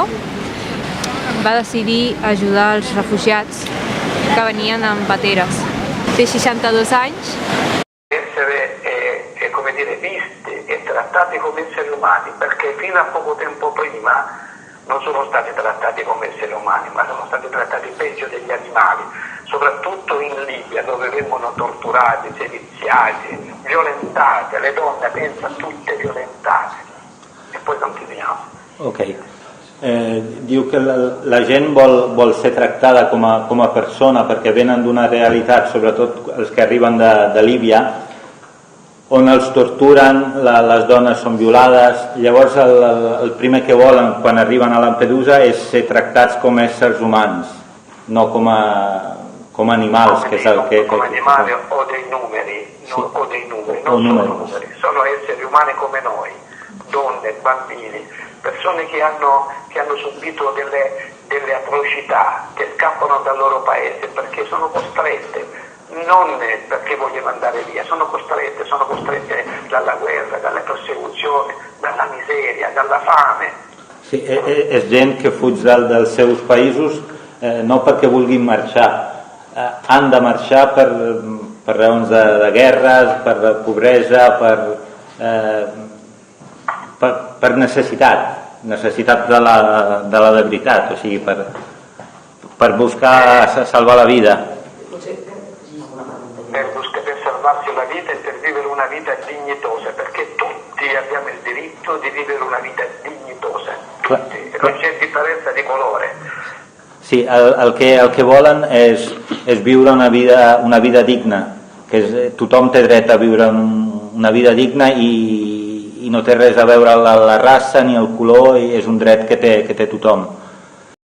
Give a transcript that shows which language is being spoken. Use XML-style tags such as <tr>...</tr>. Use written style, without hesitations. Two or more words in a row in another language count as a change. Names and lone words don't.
<ca>Va decidir ajudar els refugiats que venien amb pateres. Té 62 anys.</ca> <it>Essere, come dire, visti e trattati come esseri umani, perché fino a poco tempo prima non sono stati trattati come esseri umani, ma sono stati trattati peggio degli animali, soprattutto in Libia, dove vengono torturati, seviziati, violentate, le donne, pensa, tutte violentate. E poi continuiamo. Ok.</it> <ca>Diu que la gent vol ser tractada com a persona perquè venen d'una realitat, sobretot els que arriben de Líbia, on els torturen, les dones són violades. Llavors el primer que volen quan arriben a Lampedusa és ser tractats com éssers humans, no com animals,</ca> <it>che è il che come animali o dei numeri, sì. O dei numeri, non sono numeri, sono esseri umani come noi, donne, bambini, persone che hanno subito delle atrocità, che scappano dal loro paese perché sono costrette, non perché vogliono andare via, sono costrette dalla guerra, dalle persecuzioni, dalla miseria, dalla fame.</it> <ca>Sí, és gent que fuig dels seus països no perquè vulguin marxar, han de marxar per raons de guerres, per pobresa, per necessitat de la veritat, o sigui, per buscar salvar la vida.</ca> <it>Per salvarsi la vita e per vivere una vita dignitosa, perché tutti abbiamo il diritto di vivere una vita dignitosa, tutti, non c'è differenza di colore.</it> <ca>Sí, el que volen és viure una vida digna, que tothom té dret a viure una vida digna i no té res a veure la raça ni el color, i és un dret que té tothom.</ca>